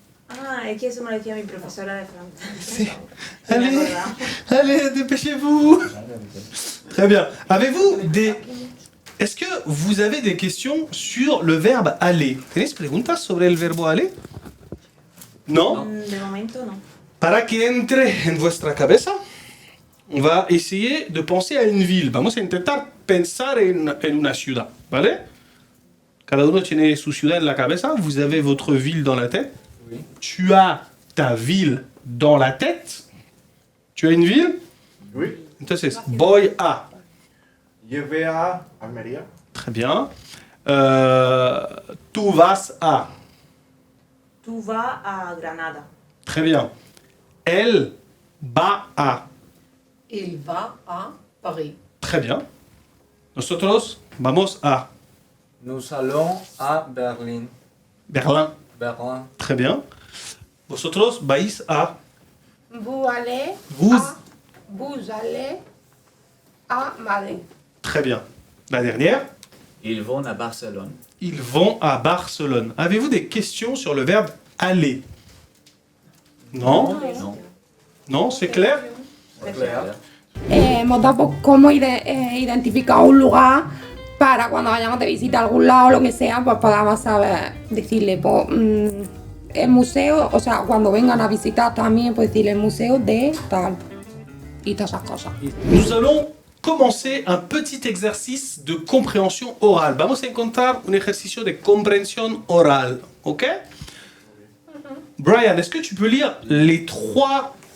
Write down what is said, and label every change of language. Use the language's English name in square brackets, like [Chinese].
[Spanish] Ah, es que eso me lo decía mi profesora de francés. Sí. [French] Allez, allez, dépêchez-vous. Très bien. Avez-vous des... Est-ce que vous avez des questions sur le verbe aller? [Spanish] ¿Tenéis preguntas sobre el verbo aller? ¿No? De momento no. Para que entre en vuestra cabeza, [French] on va essayer de penser à une ville. [Spanish] Vamos a intentar pensar en una ciudad, ¿vale? Cada uno tiene su ciudad en la cabeza. [French] Vous avez votre ville dans la tête. Oui. Tu as ta ville dans la tête. Tu as une ville? Oui. [Spanish] Entonces, voy a. [French] Je vais à Almería. Très bien. Tu vas a. [Spanish] Tú vas a Granada. [French] Très bien. Elle va a. Il va à Paris. Très bien. [Spanish] Nosotros vamos a [French] Nous allons à Berlin. Berlin. Berlin. Très bien. [Spanish] Vosotros vais a. [French] Vous allez. Vous allez à Madrid. Très bien. La dernière. Ils vont à Barcelone. Ils vont à Barcelone. Avez-vous des questions sur le verbe aller? Non? Non. Non, c'est clair? [Spanish] Hemos dado cómo identificar un lugar para cuando vayamos de visita a algún lado o lo que sea, pues podamos saber, decirle, pues, el museo, o sea, cuando vengan a visitar también, pues decirle el museo de tal y todas esas cosas. [French] Nous allons commencer un petit exercice de compréhension orale. [Spanish] Vamos a encontrar un ejercicio de compréhension orale, ¿ok? [French] Brian, est-ce que tu peux lire les trois...